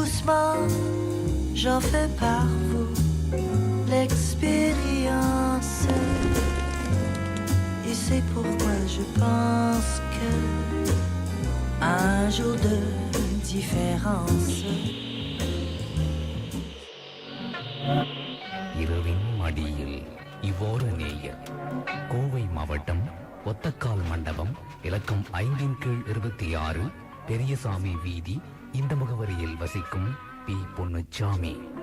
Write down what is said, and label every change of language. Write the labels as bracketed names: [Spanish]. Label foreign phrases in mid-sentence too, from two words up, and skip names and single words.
[French] fois, j'en fais par vous l'expérience. Et c'est pourquoi je pense que un jour de différence. [Tamil] இரவின் மடியில் இவ்வோரு நேயர். கோவை மாவட்டம் ஒத்தக்கால் மண்டபம் இலக்கம் 5/26 பெரியசாமி வீதி. இந்த முகவரியில் வசிக்கும் பி. பொன்னுச்சாமி.